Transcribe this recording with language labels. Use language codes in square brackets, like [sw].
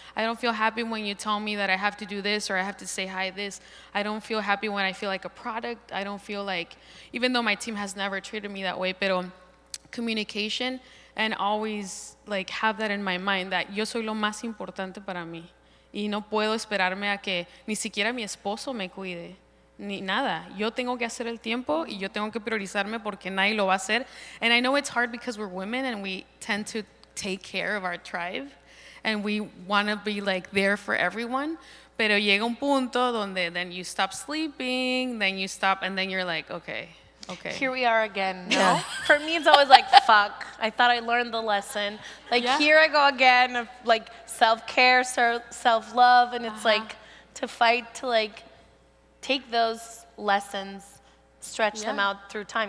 [en] I don't feel happy when you tell me that I have to do this or I have to say hi this. I don't feel happy when I feel like a product. I don't feel like, even though my team has never treated me that way, [es] pero [en] communication and always like have that in my mind that [es] yo soy lo más importante para mí. Y no puedo esperarme a que ni siquiera mi esposo me cuide. Ni nada. Yo tengo que hacer el tiempo y yo tengo que priorizarme porque nadie lo va a hacer. [en] And I know it's hard because we're women and we tend to take care of our tribe and we want to be like there for everyone. [es] Pero llega un punto donde [en] then you stop sleeping, then you stop, and then you're like, okay. Here we are again. No? For me, it's always like, fuck. I thought I learned the lesson. Like, here I go again of like self-care, self-love, and it's like to fight to like take those lessons, stretch them out through time.